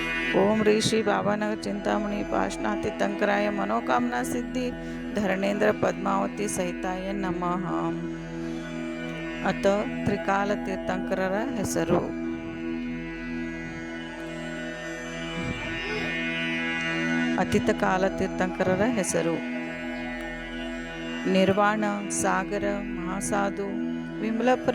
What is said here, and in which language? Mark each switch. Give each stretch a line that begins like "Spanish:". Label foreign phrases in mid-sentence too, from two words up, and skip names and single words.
Sanskrit: ओम ऋषि बाबानगर चिंतामणि पाशनाथ तीर्थंकराय मनोकामना सिद्धि धरणेन्द्र पद्मावती सहिताय नमः.
Kannada: ಅತ ತ್ರಿಕಾಲ ತೀರ್ಥಂಕರರ ಹೆಸರು. ಅತೀತ ಕಾಲ ತೀರ್ಥಂಕರರ ಹೆಸರು: ನಿರ್ವಾಣ, ಸಾಗರ, ಮಹಾಸಾಧು, ವಿಮಲಪುರ,